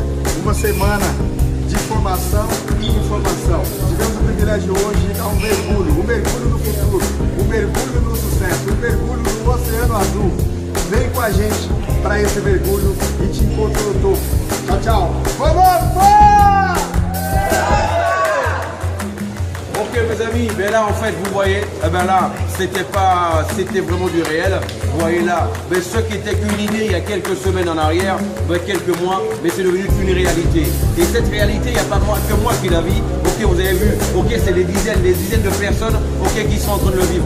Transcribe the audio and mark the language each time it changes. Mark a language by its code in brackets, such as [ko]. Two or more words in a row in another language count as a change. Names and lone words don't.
[pt] Uma semana de formação e informação. Tivemos o privilégio hoje de dar um mergulho no futuro, um mergulho no sucesso, um mergulho no Oceano Azul. Vem com a gente para esse mergulho e te encontro no topo. Tchau, tchau. Vamos! [fr] Ok mes amis, ben là en fait vous voyez, eh ben là c'était vraiment du réel. Vous voyez là, ben ce qui était qu'une idée il y a quelques semaines en arrière, ben quelques mois, mais c'est devenu une réalité. Et cette réalité, il n'y a pas que moi qui la vis. Ok, vous avez vu, ok, c'est des dizaines de personnes, ok, qui sont en train de le vivre.